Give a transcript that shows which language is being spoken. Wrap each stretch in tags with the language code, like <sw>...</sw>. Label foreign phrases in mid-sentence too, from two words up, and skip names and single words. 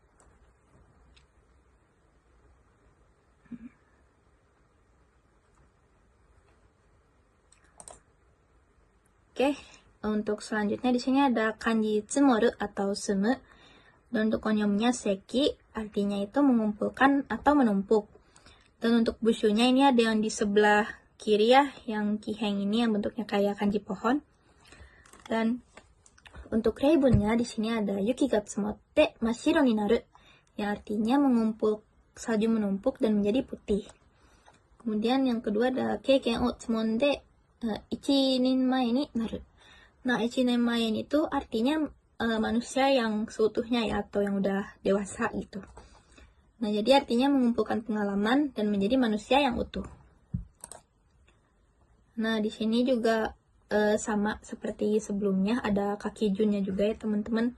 <id>Oke, untuk selanjutnya di sini ada kanji tsumoru atau sumu. Dan untuk onyomnya seki, artinya itu mengumpulkan atau menumpuk. Dan untuk bushunya ini ada yang di sebelah kiri ya, yang kiheng ini yang bentuknya kayak kanji pohon. Dan untuk reibunnya di sini ada</id> <ja>雪が積もって真っ白になる,</ja> <id>yang artinya mengumpul salju menumpuk dan menjadi putih. Kemudian yang kedua ada</id> <ja>経験を積んで1年前になる.</ja> <id>Nah, 1年前 itu artinya manusia yang seutuhnya ya, atau yang udah dewasa gitu. Nah, jadi artinya mengumpulkan pengalaman dan menjadi manusia yang utuh. Nah, di sini juga sama seperti sebelumnya, ada kaki junnya juga ya teman-teman.</id>